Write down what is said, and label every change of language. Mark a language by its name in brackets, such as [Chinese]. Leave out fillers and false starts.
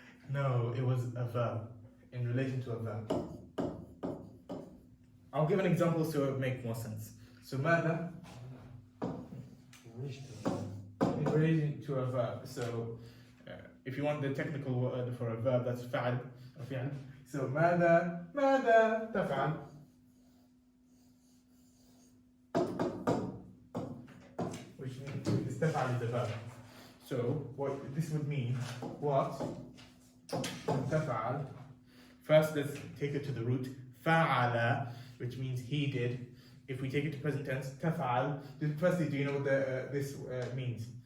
[English] No, it was a verb in relation to a verb. I'll give an example so it make more sense. So ماذا in relation to a verb. So if you want the technical word for a verb, that's فعل or فعل. [Arabic] So ماذا تفعل. [English] Which means تفعل is the verb. So what this would mean, what تفعل. First, let's take it to the root. فعل, which means he did. If we take it to present tense, تفعل. Firstly, do you know what this means?